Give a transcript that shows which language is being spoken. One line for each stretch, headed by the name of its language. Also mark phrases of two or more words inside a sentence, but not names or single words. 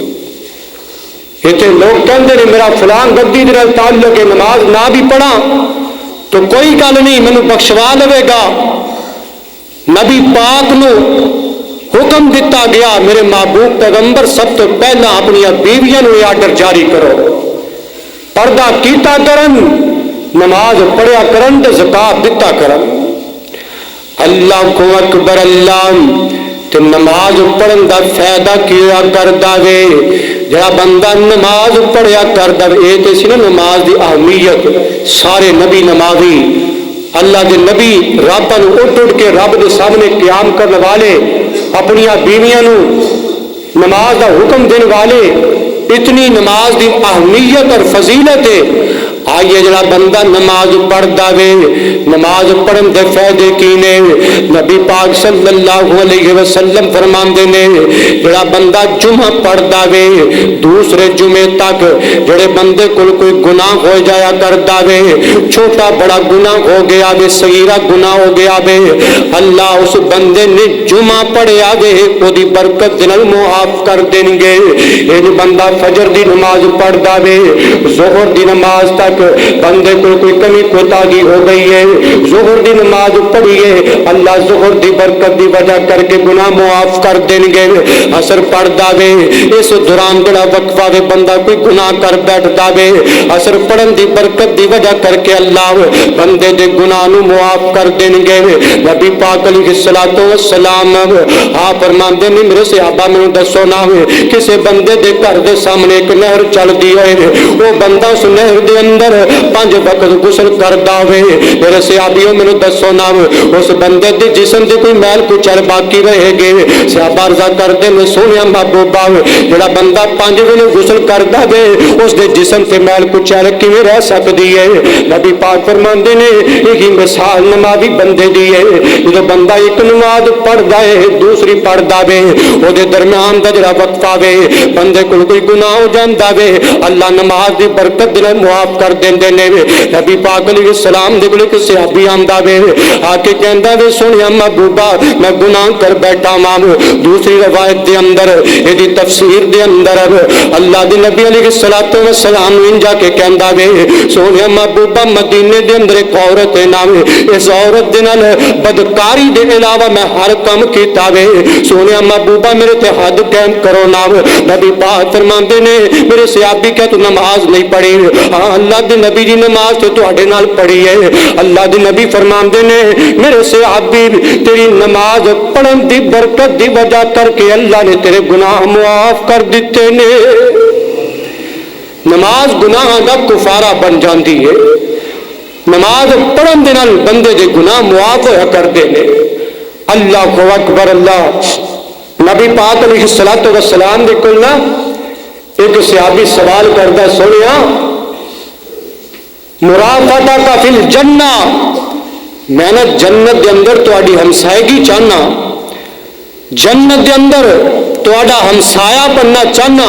Punjabi: اتنے لوگ کہتے ہیں میرا فلان گدی دے نال تعلق ہے، نماز نہ بھی پڑھا تو کوئی گل نہیں، مینوں بخشوا لے گا. نبی پاک نو حکم دیتا گیا میرے محبوب پیغمبر سب تو پہلا اپنی بیویاں نو آرڈر جاری کرو، پردہ کیتا کرن. نماز پڑھیا کرن تے زکات دتا کرن۔ اللہ کو اکبر اللہ تے نماز پڑھن دا فائدہ کیا کردا وے۔ جڑا بندہ نماز پڑھیا کردا وے، اے تے سی نا نماز دی اہمیت۔ سارے نبی نمازی، اللہ دے نبی رب نو اٹھ اٹھ کے رب دے سامنے قیام کرنے والے، اپنی بیویاں نو نماز دا حکم دینے والے، اتنی نماز دی اہمیت اور فضیلت ہے۔ آئیے جڑا بندہ نماز پڑھدا وے، نماز پڑھن دے فائدے کی نے؟ نبی پاک
Arabic: صلی اللہ علیہ وسلم
Punjabi: فرماندے نے جڑا بندہ جمعہ پڑھدا وے، دوسرے جمعے تک جڑے بندے کوئی گناہ ہو جایا کردا وے، چھوٹا بڑا گناہ ہو گیا وے، صغیرہ گناہ ہو گیا وے، اللہ اس بندے نے جمعہ پڑھیا وے او دی برکت دے نال معاف کر دین گے۔ اے جو بندہ فجر دی نماز پڑھدا وے، ظہر دی نماز تک بندے کو کوئی کمی کوتاہی ہو گئی ہے، ظہر دی نماز پڑھیے، اللہ ظہر دی برکت دی وجہ کر کے گناہ معاف کر دیں گے۔ عصر پڑھدا وے، اس دوران جڑا وقفہ وے بندہ کوئی گناہ کر بیٹھدا وے، عصر پڑھن دی برکت دی وجہ کر کے اللہ بندے دے گناہ نو معاف کر دیں گے۔ نبی پاک
Arabic: علیہ الصلوۃ والسلام
Punjabi: آپ فرماندے نے میرے صحابہ مینوں دسو نا کسے بندے دے گھر دے سامنے ایک نہر چلدی ہے، وہ بندہ اس نہر دے اندر 5 وقت غسل کردا ہوئے، میرے صحابیوں مینوں دسو نا اس بندے دے جسم دے کوئی میل کچل باقی رہے گے؟ صحابہ عرض کردے نے سونیا محبوبہ جڑا بندہ 5 ویلے غسل کردا وے اس دے جسم تے میل کچل کیویں رہ سکدی ہے؟ نبی پاک فرماندے نے یہی مثال نمازی بندے دی ہے، جدوں بندہ ایک نماز پڑھدا ہے دوسری پڑھدا وے، او دے درمیان دا جڑا وقفہ وے بندے کول کوئی گناہ ہو جاندا وے، اللہ نماز دی برکت دے معاف کر دیندے نے۔ نبی پاک
Arabic: علیہ السلام
Punjabi: دے کول ایک صحابی آندا وے، آ کے کہندا وے سونیا محبوبہ میں گناہ کر بیٹھا ماں۔ دوسری روایت دے اندر ایدی تفسیر دے اندر اللہ دے نبی
Arabic: علیہ الصلوۃ والسلام
Punjabi: انجا کے کہندا وے سونیا محبوبہ مدینے دے اندر ایک عورت ہے نام، اس عورت دے نال بدکاری دے علاوہ میں ہر کام کیتا وے، سونیا محبوبہ میرے تے حد قائم کرو نا۔ نبی پاک فرماندے نے میرے صحابی کہ تو نماز نہیں پڑھی؟ ہاں اللہ دے نبی دی نماز تو تواڈے نال پڑھی ہے۔ اللہ دے نبی فرماندے نے میرے صحابی تیری نماز پڑھن دی برکت دی وجہ کر کے اللہ نے تیرے گناہ معاف کر دیتے نے۔ نماز گناہ دا کفارہ بن جاندی ہے، نماز پڑھن دے نال بندے دے گناہ معاف ہویا کردے نے۔
Arabic: اللہ اکبر اللہ۔
Punjabi: نبی پاک
Arabic: علیہ الصلوۃ والسلام
Punjabi: دے کول نا ایک صحابی سوال کردا سونیا
Arabic: مرافقتک فی الجنہ،
Punjabi: میں نے جنت دے اندر تہاڈی ہمسائیگی چاہنا، جنت دے اندر تہاڈا ہمسایا بننا چاہنا۔